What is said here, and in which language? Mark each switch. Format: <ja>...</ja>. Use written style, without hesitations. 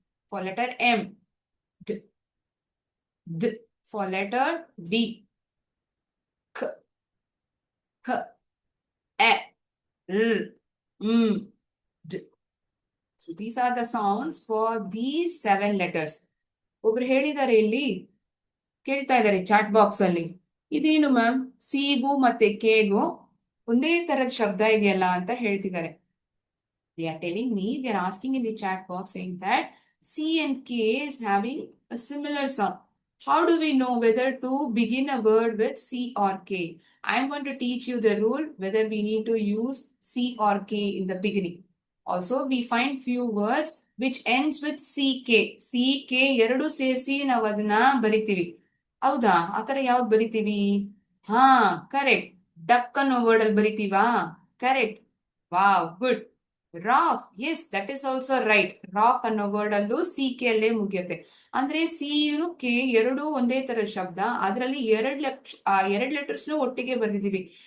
<en>For letter M. D. D. For letter D. K. K. A. L. D. So these are the sounds for these 7 letters.</en> <kn>ಒಬ್ರು ಹೇಳಿದ್ದಾರೆ ಇಲ್ಲಿ, ಕೇಳ್ತಾ ಇದ್ದಾರೆ chat box ಅಲ್ಲಿ, ಇದೇನು ma'am ಸಿಗೂ ಮತ್ತೆ ಕೆಗೂ ಒಂದೇ ತರದ ಶಬ್ದ ಇದೆಯಲ್ಲ ಅಂತ ಹೇಳ್ತಿದ್ದಾರೆ.</kn> <en>They are telling me, they are asking in the chat box saying that C and K is having a similar sound. How do we know whether to begin a word with C or K? I am going to teach you the rule whether we need to use C or K in the beginning. Also, we find few words which ends with CK.</en> <kn>CK ಎರಡು ಸೇರಿಸಿ ನಾವು ಅದನ್ನ ಬರಿತೀವಿ. ಹೌದಾ? ಆತರ ಯಾವ್ದು ಬರಿತೀವಿ? ಹಾ, ಕರೆಕ್ಟ್. ಡಕ್ ಅನ್ನೋ ವರ್ಡ್ ಅಲ್ಲಿ ಬರಿತೀವಾ? Correct. Wow, good.</kn> <en>Rock, yes, that is also right.</en> <kn>Rock ಅನ್ನೋ ವರ್ಡ್ ಅಲ್ಲೂ ಸಿ ಕೆ ಅಲ್ಲೇ ಮುಗಿಯುತ್ತೆ. ಅಂದ್ರೆ ಸಿ ಕೆ ಎರಡು ಒಂದೇ ತರ ಶಬ್ದ, ಅದರಲ್ಲಿ 2 ಲೆಟರ್ಸ್ನು ಒಟ್ಟಿಗೆ ಬರ್ದಿದೀವಿ.</kn>